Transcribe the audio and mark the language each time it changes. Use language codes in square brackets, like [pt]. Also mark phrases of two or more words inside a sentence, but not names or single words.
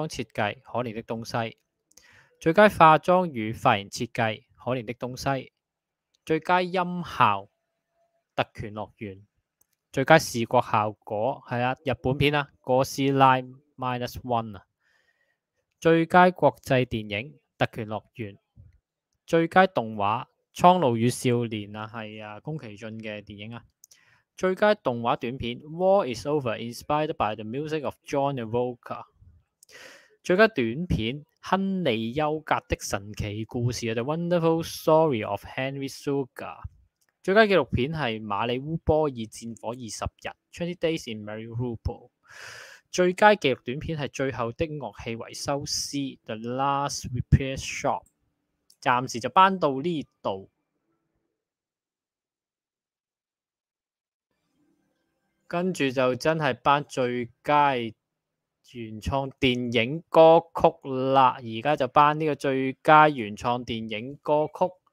[yue] 設計可憐的東西，最佳化妝與髮型設計可憐的東西，最佳音效特權樂園，最佳視覺效果係啊，日本片啊，哥斯拉 -1 啊，最佳國際電影特權樂園，最佳動畫蒼鷺與少年啊，係啊宮崎駿嘅電影啊，最佳動畫短片 War is Over Inspired by the Music of John Evoca，最佳短片亨利休格的神奇故事 The Wonderful Story of Henry Sugar，最佳紀錄片係馬里烏波爾戰火20日 20 Days in Mariupol，最佳紀錄短片係最後的樂器維修師 The Last Repair Shop。暫時就頒到呢度，跟住就真係頒最佳原創電影歌曲啦，而家就頒呢個最佳原創電影歌曲。